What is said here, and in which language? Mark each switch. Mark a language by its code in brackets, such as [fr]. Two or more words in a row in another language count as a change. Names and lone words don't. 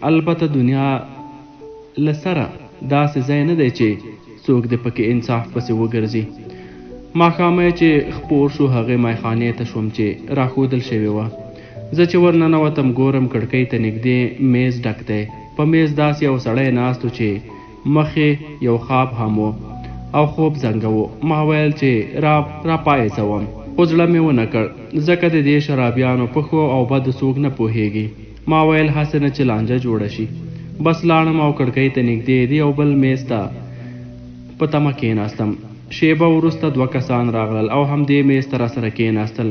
[ps] البته دنیا له سره داسې ځای نه دی چې څوک د پکې انصاف پسې وګرځي. ماښامه چې خپور شو هغې میخانې ته شوم چې راښودل شوې وه. زه چې ورننوتم ګورم کړکۍ ته نږدې میز ډک دی. په میز داسې یو سړی ناست و چې مخې یو خواب هم و او خوب زنګه و. ما ویل چې را پاڅوم خو زړه مې ونه کړ ځکه د دې شرابیانو په ښو او بدو څوک نه پوهېږي. ما ویل هسې نه چې لانجه جوړه شي. بس لاړم او کړکۍ ته نږدې د یو بل میز ته په تمه کېناستم. شیبه وروسته 2 کسان راغلل او همدې میز ته راسره کېناستل.